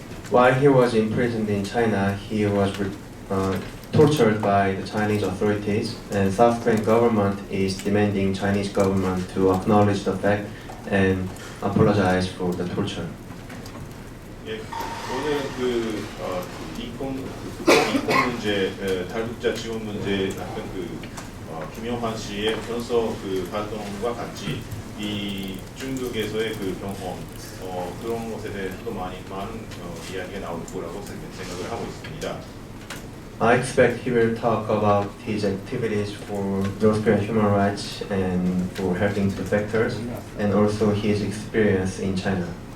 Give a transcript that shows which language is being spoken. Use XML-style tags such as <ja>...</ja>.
<en>While he was imprisoned in China, he was tortured by the Chinese authorities, and South Korean government is demanding Chinese government to acknowledge the fact and apologize for the torture.</en> <ko>예, 오늘 인권 문제, 탈북자 지원 문제 같은 김영환 씨의 현서 활동과 같이 이 중국에서의 경험 그런 것에 대해서도 많은 이야기가 나올 거라고 생각을 하고 있습니다.</ko> <en>I expect he will talk about his activities for North Korean human rights and for helping defectors, and also his experience in China.</en>